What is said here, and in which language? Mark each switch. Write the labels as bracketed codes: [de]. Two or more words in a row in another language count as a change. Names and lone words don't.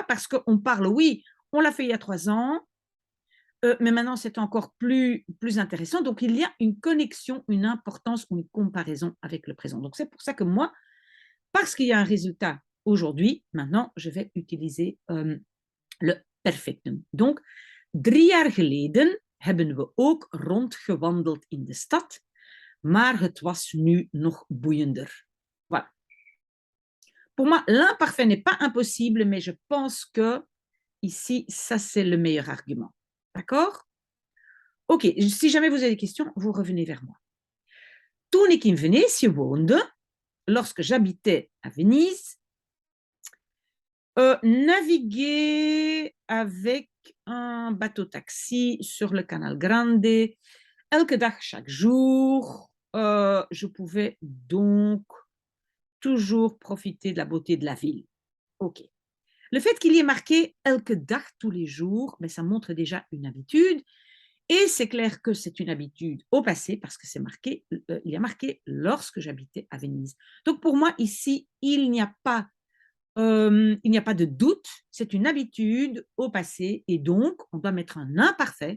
[fr] Parce qu'on parle, oui, on l'a fait il y a 3 ans, mais maintenant c'est encore plus intéressant. Donc il y a une connexion, une importance ou une comparaison avec le présent. Donc c'est pour ça que moi, parce qu'il y a un résultat aujourd'hui, maintenant je vais utiliser le perfectum. [nl] Donc 3 jaar geleden hebben we ook rondgewandeld in de stad, maar het was nu nog boeiender. [fr] Voilà. Pour moi, l'imparfait n'est pas impossible, mais je pense que ici, ça c'est le meilleur argument. D'accord? Ok, si jamais vous avez des questions, vous revenez vers moi. [nl] Toen ik in Venetië woonde, [fr] lorsque j'habitais à Venise, naviguer avec un bateau-taxi sur le canal Grande, [nl] elke dag, [fr] chaque jour, je pouvais donc toujours profiter de la beauté de la ville. Ok. Le fait qu'il y ait marqué [nl] elke dag [fr] tous les jours, ben, ça montre déjà une habitude. Et c'est clair que c'est une habitude au passé parce que c'est marqué, il y a marqué lorsque j'habitais à Venise. Donc pour moi, ici, il n'y a pas de doute, c'est une habitude au passé et donc on doit mettre un imparfait.